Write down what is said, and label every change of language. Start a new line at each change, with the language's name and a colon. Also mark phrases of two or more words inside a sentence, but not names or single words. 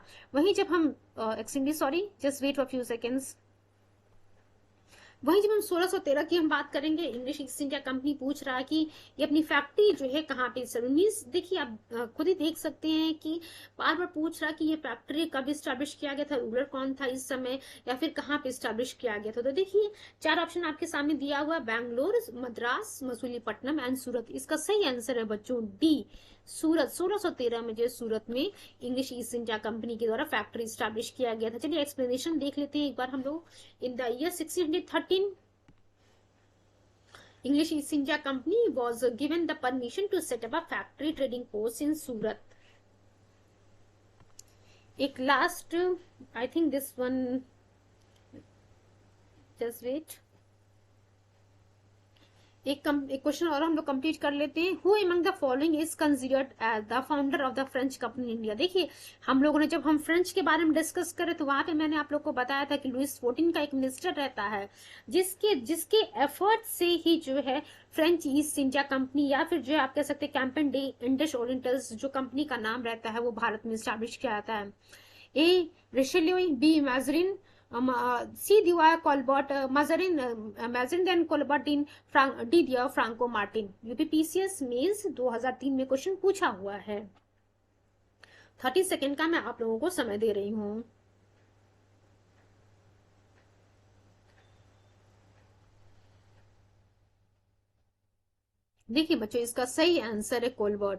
Hindi: वहीं जब हम
English: extremely sorry, just wait for few seconds,
Hindi: वहीं जब हम 1613 की हम बात करेंगे, इंग्लिश ईस्ट इंडिया कंपनी पूछ रहा है कि ये अपनी फैक्ट्री जो है कहाँ पे मीन्स देखिए आप खुद ही देख सकते हैं कि बार बार पूछ रहा कि ये फैक्ट्री कब स्टैब्लिश किया गया था, रूलर कौन था इस समय, या फिर कहाँ पे स्टैब्लिश किया गया था। तो देखिए 4 ऑप्शन आपके सामने दिया हुआ, बैंगलोर, मद्रास, मसूलीपट्टनम एंड सूरत। इसका सही आंसर है बच्चों डी सूरत। 1613 में जो सूरत में इंग्लिश ईस्ट इंडिया कंपनी के द्वारा फैक्ट्री स्टैब्लिश किया गया था। चलिए एक्सप्लेनेशन देख लेते हैं एक बार हम लोग।
English: in the year 1613 English East India Company was given the permission to set up a factory trading post in Surat।
Hindi: एक लास्ट,
English: I think this one, just wait,
Hindi: एक क्वेश्चन और हम लोग कंप्लीट कर लेते हैं।
English: who among the following is considered as the founder of the French company India.
Hindi: देखिए हम लोगों ने जब हम फ्रेंच के बारे में डिस्कस करे तो वहां पे मैंने आप लोग को बताया था कि लुइस 14 का एक मिनिस्टर रहता है जिसके एफर्ट से ही जो है फ्रेंच ईस्ट इंडिया कंपनी या फिर जो है आप कह सकते हैं कैंपेन डे इंडस ओरिएंटल्स जो कंपनी का नाम रहता है वो भारत में स्टैब्लिश किया जाता है। ए रिशेल्यू, बी मैजरिन, C.
English: Dewey Colbert, Mazarin then Colbert in Didier Franco Martin।
Hindi: यूपीपीसीएस मेंस 2003 में क्वेश्चन पूछा हुआ है। 30 सेकेंड का मैं आप लोगों को समय दे रही हूँ। देखिए बच्चों इसका सही आंसर है कोलबर्ट।